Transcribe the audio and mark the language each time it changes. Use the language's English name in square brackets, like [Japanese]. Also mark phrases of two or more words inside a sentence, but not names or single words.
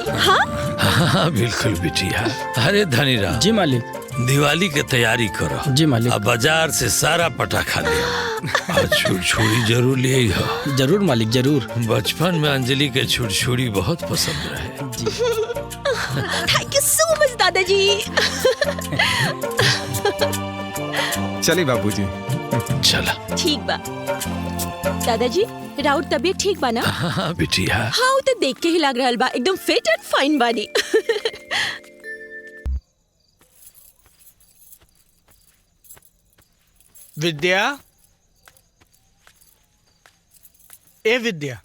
[Bhojpuri] हाँ हाँ बिल्कुल बिटिया। अरे धनीराम जी मालिक। दिवाली के तैयारी करो। जी मालिक। अब बाजार से सारा पटाखा ले और छुड़छुड़ी जरूर ले हो। जरूर मालिक जरूर। बचपन में अंजलि के छुड़छुड़ी बहुत पसंद रहे। [English] Thank you so much दादाजी। [Bhojpuri] चलिए बाबूजी। चला। ठीक बा दादाजी राउर तबीयत ठीक बा ना? हाँ बिटिया। हाँ वो तो देख के ही लग रहा बा एकदम [English] fit and fine [Bhojpuri] बानी। विद्या, ए विद्या,